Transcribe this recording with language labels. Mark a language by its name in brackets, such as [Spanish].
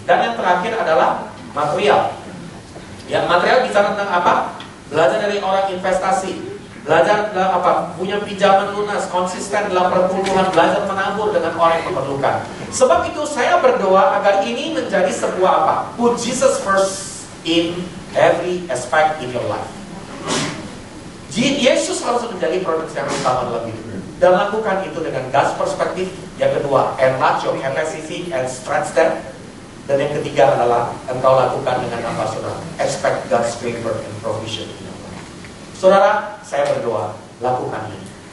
[Indonesian] Dan yang terakhir adalah material. Ya, material bicara tentang apa? Belajar dari orang investasi, belajar apa? Punya pinjaman lunas, konsisten dalam pertumbuhan, belajar menabur dengan orang yang memerlukan. Sebab itu saya berdoa agar ini menjadi sebuah apa? [English] Put Jesus first in every aspect in your life. [Indonesian] Yesus harus menjadi prioritas yang utama dalam hidup. Dan lakukan itu dengan God's perspektif. Yang kedua, [English] enlarge your capacity and stretch them. [Indonesian] Dan yang ketiga adalah engkau lakukan dengan apa, saudara? [English] Expect God's favor and provision. [Indonesian] Saudara, saya berdoa, lakukan ini.